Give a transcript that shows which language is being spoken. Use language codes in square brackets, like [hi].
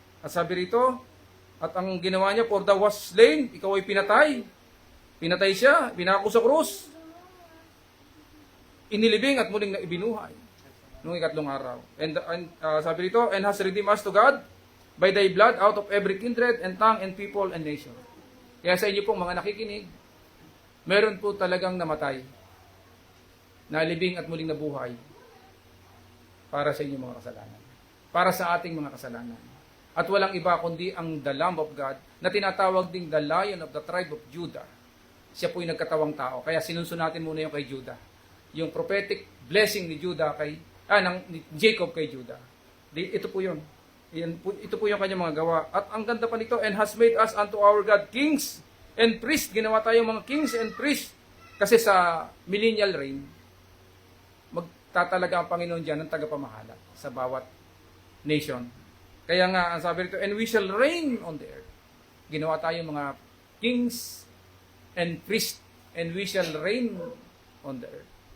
[tl] At sabi rito, at ang ginawa niya, [en] for thou was slain, [tl] ikaw ay pinatay. Pinatay siya, pinako sa krus. Inilibing at muling na ibinuhay noong ikatlong araw. [en] And [tl] sabi rito, [en] and has redeemed us to God by thy blood out of every kindred and tongue and people and nation. [tl] Kaya sa inyo pong mga nakikinig, meron po talagang namatay, nalibing at muling nabuhay para sa inyong mga kasalanan. Para sa ating mga kasalanan. At walang iba kundi ang the Lamb of God na tinatawag ding the Lion of the tribe of Judah. Siya po yung nagkatawang tao. Kaya sinunso natin muna yung kay Judah. Yung prophetic blessing ni Judah ni Jacob kay Judah. Ito po yun. Ito po yung kanyang mga gawa. At ang ganda pa nito, [en] and has made us unto our God kings and priests. [tl] Ginawa tayong mga [en] kings and priests. [tl] Kasi sa millennial reign, magtatalaga ang Panginoon dyan ng tagapamahala sa bawat nation. Kaya nga, ang sabi rito, [en] and we shall reign on the earth. [tl] Ginawa tayong mga [en] kings and priests, and we shall reign on the earth.